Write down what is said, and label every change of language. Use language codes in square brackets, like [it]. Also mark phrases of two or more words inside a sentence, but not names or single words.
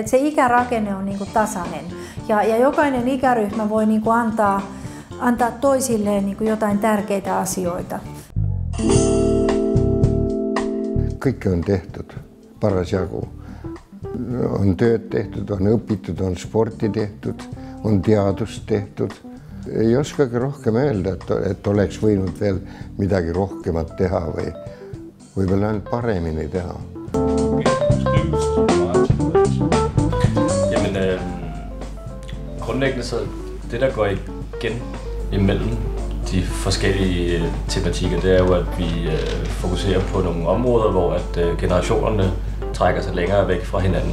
[fi] Että se ikärakenne on niin kuin tasainen. Ja jokainen ikäryhmä voi niin kuin antaa toisilleen niin kuin jotain tärkeitä asioita. Kaikki on tehty. [et] Paras jagu. [fi] On työt tehty, [et] on õpitud, on sporti tehtud, on teadust tehtud. Ei oskagi rohkem öelda, et oleks võinud veel midagi rohkemat teha või võib-olla ainult paremini teha. [da] Jamen, grundlæggende så det, der går igen imellem de forskellige tematikker, det er jo, at vi fokuserer på nogle områder, hvor at generationerne trækker sig længere væk fra hinanden.